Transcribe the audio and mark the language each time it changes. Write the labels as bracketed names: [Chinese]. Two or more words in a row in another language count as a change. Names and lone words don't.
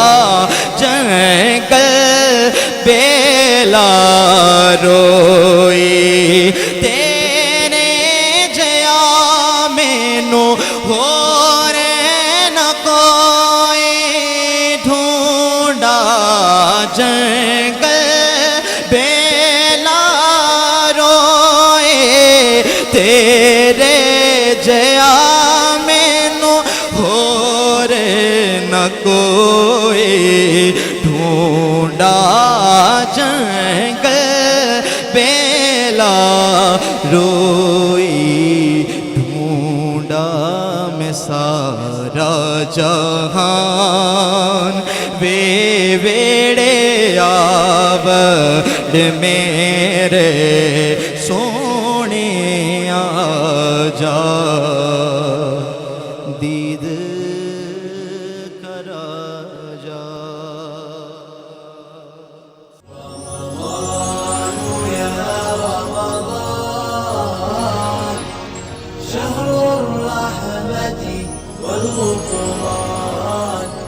[Punjabi] جنگل بیلا روئی تیرے جیا مینو ہور نہ کوئی ڈھونڈا جنگل بیلا روئے تیرے جیا مینو ہور نہ کوئی ڈھونڈا جنگل بیلا روئی ڈھونڈا میں سارا جہان وے ویڑے آبد میرے سونے آجا دید کرا جا [Arabic] شهر الرحمة والغفران